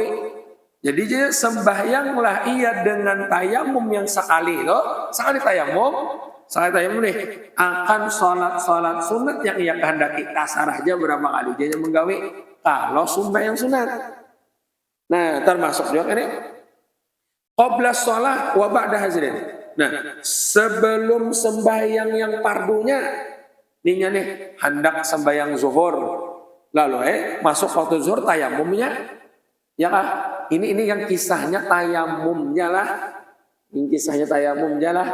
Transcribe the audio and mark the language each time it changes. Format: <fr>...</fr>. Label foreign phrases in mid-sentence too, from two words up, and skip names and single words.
<id>Jadi dia sembahyanglah ia dengan tayamum yang sekali loh. Sekali tayamum nih. Akan sholat sunat yang ia kehendaki.</id> <bjn>Tasarah aja berapa kali dia menggawe. Kalau sembahyang sunat.</bjn> <id>Nah, termasuk juga ini</id> <ar>قبل صلاة وبعد حضرين.</ar> <id>Nah, sebelum sembahyang yang fardunya nih hendak sembahyang zuhur. Lalu masuk waktu zuhur tayamumnya ya kah? Ini yang kisahnya tayamumnya lah. Ini kisahnya tayamumnya lah.</id>